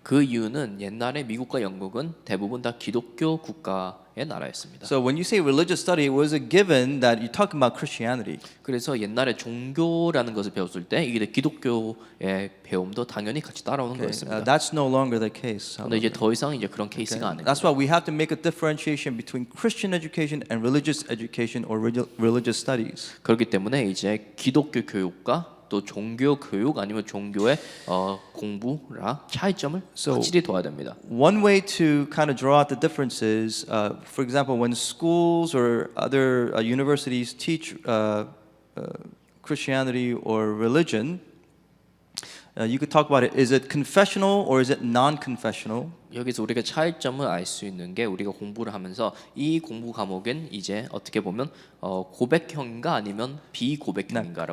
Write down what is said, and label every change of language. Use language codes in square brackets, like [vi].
[ko] 그 이유는 옛날에 미국과 영국은 대부분 다 기독교 국가의 나라였습니다. [en] So when you say religious study, it was a given that you're talking about Christianity. [ko] 그래서 옛날에 종교라는 것을 배웠을 때 이게 기독교의 배움도 당연히 같이 따라오는 거였습니다. [en] That's no longer the case. [ko] 그런데 이제 더 이상 이제 그런 케이스가 아닙니다. [en] That's why we have to make a differentiation between Christian education and religious education or religious studies. [ko] 그렇기 때문에 이제 기독교 교육과 또 종교 교육 아니면 종교의 공부라 차이점을 확실히 둬야 됩니다. [en] One way to kind of draw out the differences, for example, when schools or other universities teach Christianity or religion, you could talk about it. Is it confessional or is it non-confessional? [ko] 여기서 우리가 차이점을 알 수 있는 게 우리가 공부를 하면서 이 공부 과목은 이제 어떻게 보면 고백형인가 아니면 비고백형인가라고